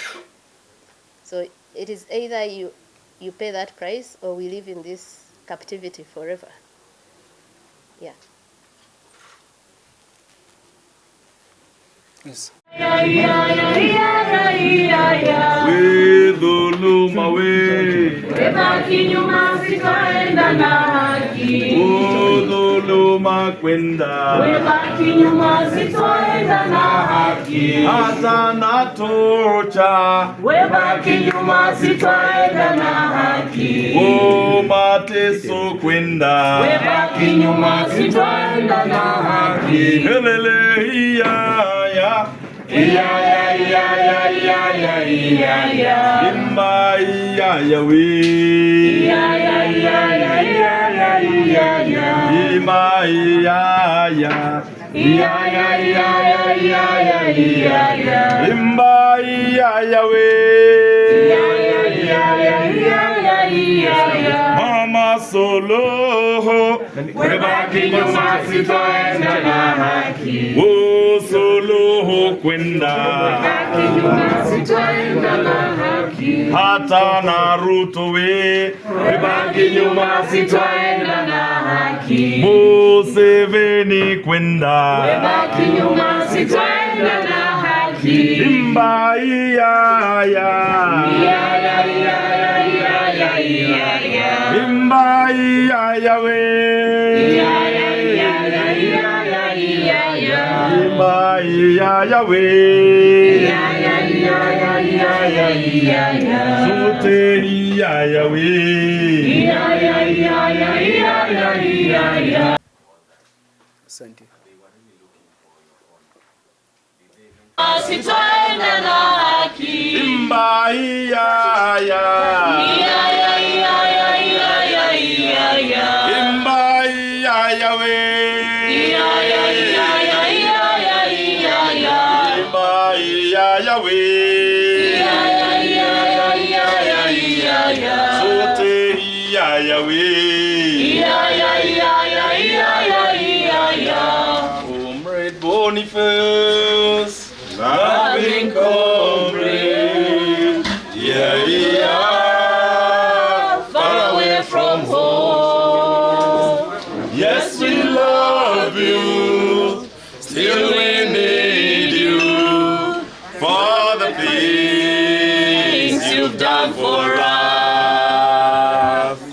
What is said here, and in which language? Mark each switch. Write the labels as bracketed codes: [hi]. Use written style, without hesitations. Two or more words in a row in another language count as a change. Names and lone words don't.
[en] So it is either you pay that price, or we live in this captivity forever. Yeah. Yes. [sw] We dhuluma we, Webaki nyuma sitaenda na haki. dhuluma kwenda, Webaki nyuma sitaenda na haki. hata na tocha, Webaki nyuma sitaenda na haki. mateso kwenda, Webaki nyuma sitaenda na haki. helele iya ya, Iya ya iya ya iya ya iya ya. imba iya ya we, Iya ya iya ya iya ya iya ya. imba iya ya, Iya ya iya ya iya ya iya ya. imba iya ya we, Iya ya iya ya iya ya iya ya. Mama Suluhu, Webaki nyuma sitaenda na haki. Suluhu kwenda, Webaki nyuma sitaenda na haki. hata na Ruto we, Webaki nyuma sitaenda na haki. Museveni kwenda, Webaki nyuma sitaenda na haki. imba iya ya, Iya ya iya ya iya ya iya ya. imba iya ya we, Iya ya iya ya iya ya iya ya. imba iya ya we, Iya ya iya ya iya ya iya ya. sote iya ya we. Iya ya iya ya iya ya iya ya. Asante. Sitaenda na haki. Imba iya ya, Iya ya iya ya iya ya iya ya. imba iya ya we, Iya ya iya ya iya ya iya ya. imba iya ya we, Iya ya iya ya iya ya iya ya. sote iya ya we. Iya ya iya ya iya ya iya ya. [en] Comrade Boniface, loving comrade, yeah, we are Far away from home. yes, we love you, still we need you, for the things you've done for us.